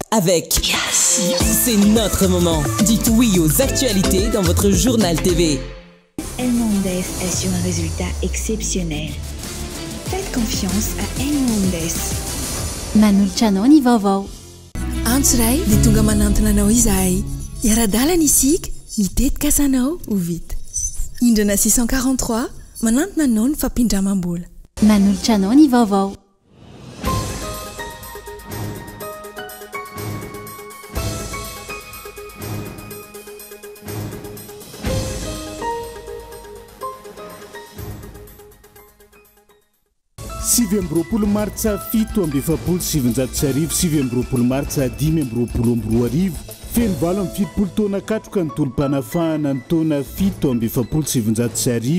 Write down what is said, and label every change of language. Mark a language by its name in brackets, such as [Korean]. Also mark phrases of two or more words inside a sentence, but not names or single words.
[French] avec Yes. C'est notre moment. Dites oui aux actualités dans votre journal TV. El Mondes assure un résultat exceptionnel. Faites confiance à El Mondes. [Malagasy] Manolotra anao ny vaovao. Antsiray dia tonga manantona anao izahay. Iara-dalana isika, mitetika asanao ho vita. Indrana 643 manantona anao ny fampindramam-bola. Manolotra anao ny vaovao. Sivy amby roapolo martsa 7 amby efapolo sivinjato sy arivo, sivy amby roapolo martsa 10 amby roapolo amby roa arivo, feno valo amby fitopolo taona katroka ny tolom-panafahana ny taona 7 amby efapolo sivinjato sy arivo.